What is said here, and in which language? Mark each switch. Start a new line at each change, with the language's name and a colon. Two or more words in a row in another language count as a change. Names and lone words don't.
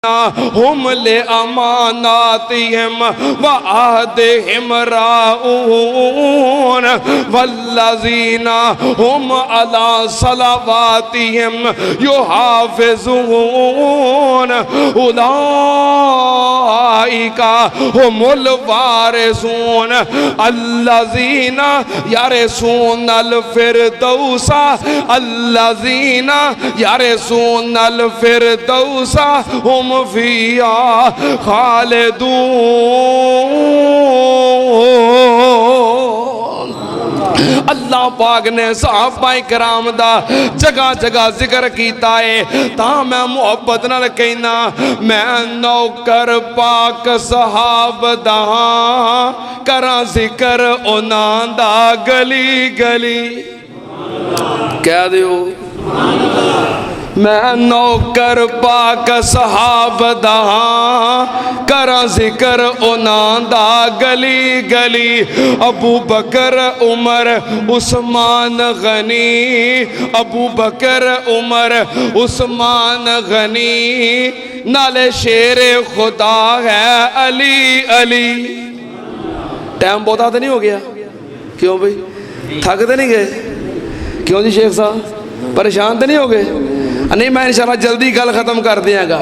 Arabic: هم لأماناتهم وعهدهم راعون والذين هم على صلواتهم يحافظون أولئك هم الوارثون الذين يرثون الفردوس الذين يرثون الفردوس هم فيها خالدون.
Punjabi: اللہ پاک نے صحابہ کرام دا جگہ جگہ ذکر کیا ہے. تا میں محبت نال کہنا میں نوکر پاک صحاب دا کرا ذکر انہاں دا گلی گلی کہہ دیو. میں نوکر پاک صحاب دا کرا ذکر انہاں دا گلی گلی. ابو بکر عمر عثمان غنی ابو بکر عمر عثمان غنی نالے شیرِ خدا ہے علی علی.
Urdu: ٹائم بہت تو نہیں ہو گیا؟ کیوں بھائی تھک تو نہیں گئے? کیوں جی شیخ صاحب پریشان تو نہیں ہو گئے?
Punjabi: نہیں، میں انشاءاللہ جلدی گل ختم کر دیاں گا.